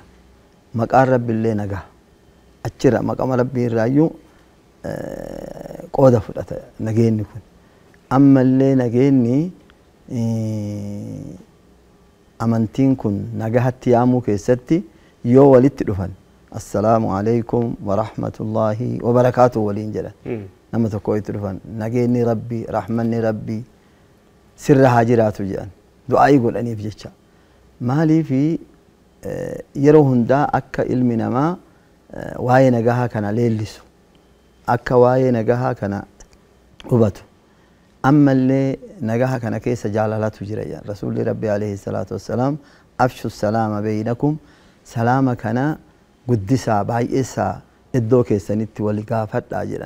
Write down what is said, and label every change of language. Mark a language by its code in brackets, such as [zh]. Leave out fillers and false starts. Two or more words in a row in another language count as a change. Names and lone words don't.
[om] Maqaan Rabbiillee nagaha. Achirra maqama Rabbii irraayyuu qooda fudhata nageenyi kun. Ammallee nageenyi amantiin kun nagahatti yaamuu keessatti yoo walitti dhufan [ar] السلام عليكم ورحمة الله وبركاته [om] waliin jedhan nama tokko itti dhufan nageenyi Rabbii rahmanni Rabbii sirra haa jiraatu jedhan du'aa'ii godhaniif jecha. Maaliifi yeroo hundaa akka ilmi namaa waa'ee nagahaa kana leellisu akka waa'ee nagahaa kana hubatu ammallee nagaha kana keessa jaalalatu jira jedhan rasuulli Rabbii [ar] عليه الصلاة والسلام أفشوا السلام بينكم [om] salaama kana guddisaa baay'eessaa iddoo keessanitti wal gaafadhaa jedhan.